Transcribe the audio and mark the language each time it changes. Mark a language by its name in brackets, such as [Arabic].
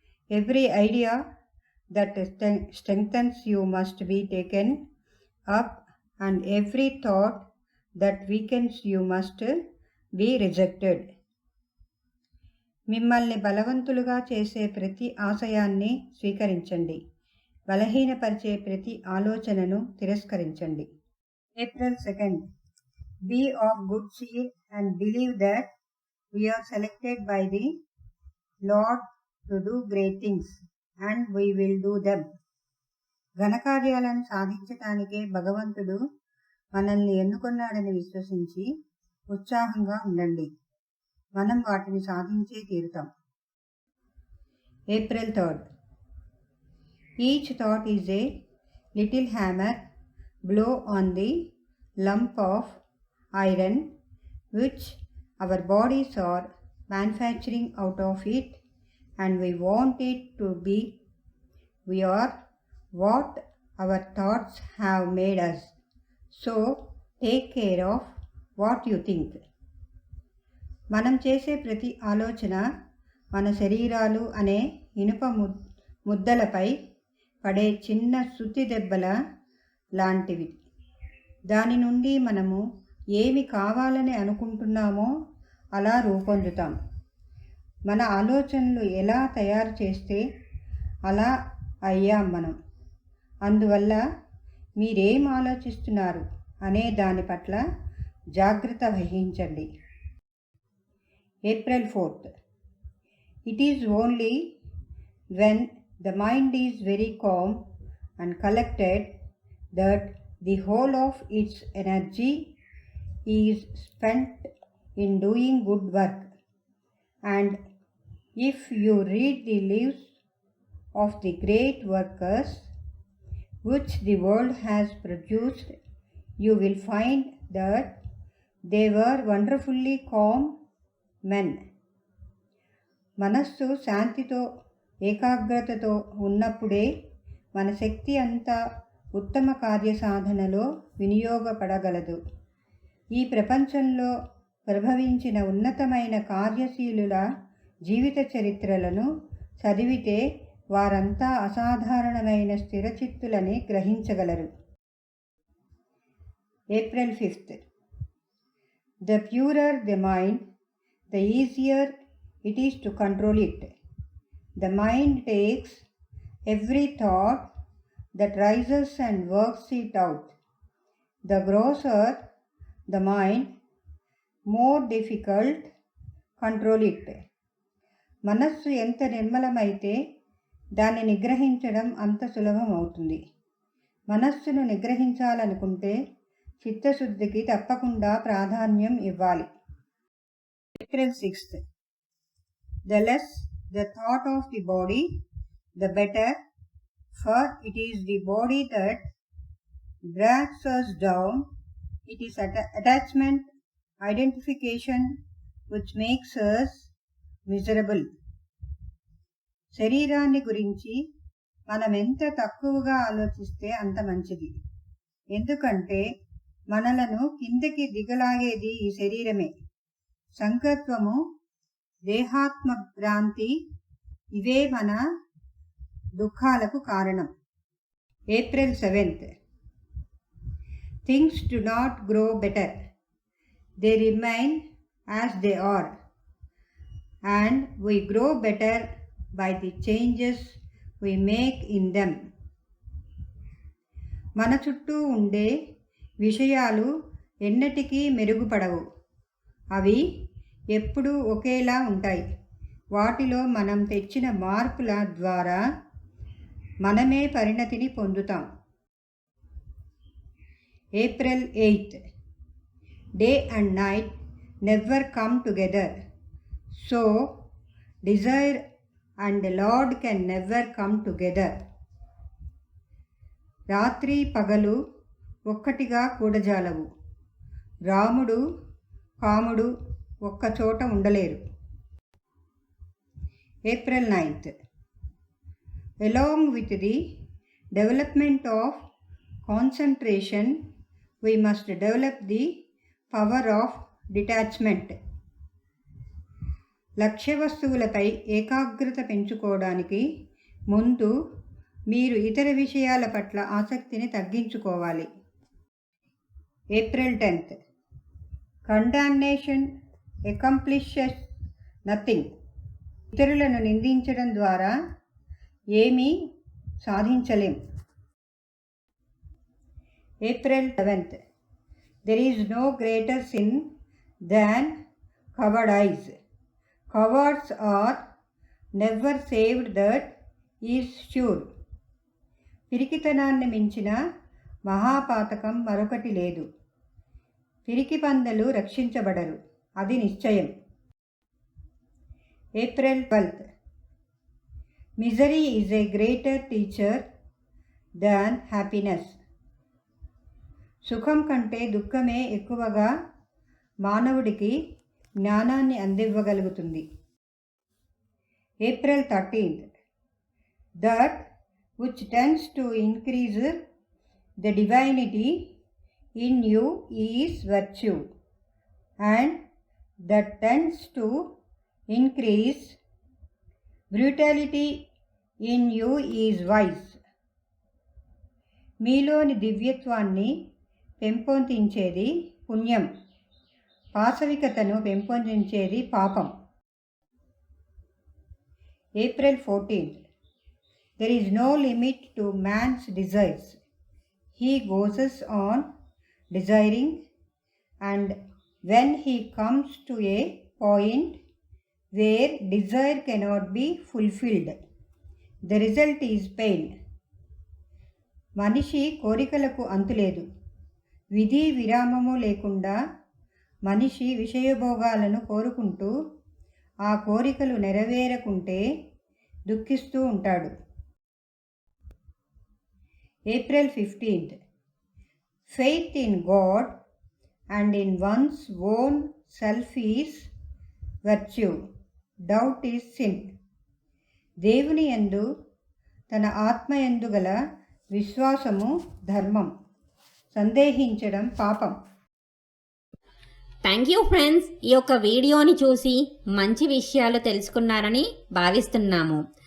[English] Every idea that strengthens you must be taken up, and every thought that weakens you must be rejected. [Telugu] మిమ్మల్ని బలవంతులుగా చేసే ప్రతి ఆశయాన్ని స్వీకరించండి, బలహీనపరిచే ప్రతి ఆలోచనను తిరస్కరించండి. [English] April 2nd. Be of good cheer and believe that we are selected by the Lord to do great things and we will do them. [Telugu] ఘనకార్యాలను సాధించటానికే భగవంతుడు మనల్ని ఎన్నుకున్నాడని విశ్వసించి ఉత్సాహంగా ఉండండి, మనం వాటిని సాధించే తీరుతాం. [English] April 3rd. Each thought is a little hammer blow on the lump of iron which our bodies are manufacturing out of it, and we want it to be. We are what our thoughts have made us, so take care of what you think. [Telugu] మనం చేసే ప్రతి ఆలోచన మన శరీరాలు అనే ఇనుప ముద్దలపై పడే చిన్న సుత్తి దెబ్బల లాంటివి. దాని నుండి మనము ఏమి కావాలని అనుకుంటున్నామో అలా రూపొందుతాం. మన ఆలోచనలు ఎలా తయారు చేస్తే అలా అయ్యాం మనం. అందువల్ల మీరేం ఆలోచిస్తున్నారు అనే దాని పట్ల జాగ్రత్త వహించండి. [English] April 4th. It is only when the mind is very calm and collected that the whole of its energy is spent in doing good work, and if you read the lives of the great workers which the world has produced, you will find that they were wonderfully calm men. [Telugu] మనస్సు శాంతితో ఏకాగ్రతతో ఉన్నప్పుడే మన శక్తి అంతా ఉత్తమ కార్యసాధనలో వినియోగపడగలదు. ఈ ప్రపంచంలో ప్రభవించిన ఉన్నతమైన కార్యశీలుల జీవిత చరిత్రలను చదివితే వారంతా అసాధారణమైన స్థిరచిత్తులని గ్రహించగలరు. [English] April 5th. The purer the mind, the easier it is to control it. The mind takes every thought that rises and works it out. The grosser the mind, more difficult control it. [Telugu] మనస్సు ఎంత నిర్మలమైతే దాన్ని నిగ్రహించడం అంత సులభం అవుతుంది. మనస్సును నిగ్రహించాలనుకుంటే చిత్తశుద్ధికి తప్పకుండా ప్రాధాన్యం ఇవ్వాలి. [English] April 6th. The less the thought of the body, the better, for it is the body that drags us down. It is attachment, identification which makes us miserable. [Telugu] శరీరాన్ని గురించి మనం ఎంత తక్కువగా ఆలోచిస్తే అంత మంచిది. ఎందుకంటే మనలను కిందకి దిగలాగేది ఈ శరీరమే. సంకల్పము, దేహాత్మ భ్రాంతి ఇవే మన దుఃఖాలకు కారణం. [English] April 7th. Things do not grow better. They remain as they are. and we grow better by the changes we make in them. [Telugu] మన చుట్టూ ఉండే విషయాలు ఎన్నటికీ మెరుగుపడవు. అవి ఎప్పుడూ ఒకేలా ఉంటాయి. వాటిలో మనం తెచ్చిన మార్పుల ద్వారా మనమే పరిణతిని పొందుతాం. [English] April 8th. Day and night never come together. So, desire and the Lord can never come together. [Telugu] రాత్రి పగలు ఒక్కటిగా కూడజాలవు. రాముడు కాముడు ఒక్కచోట ఉండలేరు. [English] April 9th. Along with the development of concentration, we must develop the power of detachment. [Telugu] లక్ష్య వస్తువులపై ఏకాగ్రత పెంచుకోవడానికి ముందు మీరు ఇతర విషయాల పట్ల ఆసక్తిని తగ్గించుకోవాలి. [English] April 10th. Condemnation accomplishes nothing. [Telugu] ఇతరులను నిందించడం ద్వారా ఏమీ సాధించలేం. [English] April 11th. There is no greater sin than covered eyes. Cowards are never saved, that is sure. [Telugu] పిరికితనాన్ని మించిన మహాపాతకం మరొకటి లేదు. పిరికి పందలు రక్షించబడరు, అది నిశ్చయం. [English] April 12th. Misery is a greater teacher than happiness. [Telugu] సుఖం కంటే దుఃఖమే ఎక్కువగా మానవుడికి జ్ఞానాన్ని అందివ్వగలుగుతుంది. [English] April 13th. That which tends to increase the divinity in you is virtue, and that tends to increase brutality in you is vice. [Telugu] మీలోని దివ్యత్వాన్ని పెంపొందించేది పుణ్యం, పాశవికతను పెంపొందించేది పాపం. [English] April 14th. There is no limit to man's desires. He goes on desiring, and when he comes to a point where desire cannot be fulfilled, the result is pain. [Telugu] మనిషి కోరికలకు అంతులేదు. విధి విరామము లేకుండా మనిషి విషయభోగాలను కోరుకుంటూ ఆ కోరికలు నెరవేరకుంటే దుఃఖిస్తూ ఉంటాడు. [English] April 15th. Faith in God and in one's own self is virtue. Doubt is sin. [Telugu] దేవుని యందు తన ఆత్మ యందు గల విశ్వాసము ధర్మం, సందేహించడం పాపం. [English] Thank you friends. [Telugu] ఈ యొక్క వీడియోని చూసి మంచి విషయాలు తెలుసుకున్నారని భావిస్తున్నాము.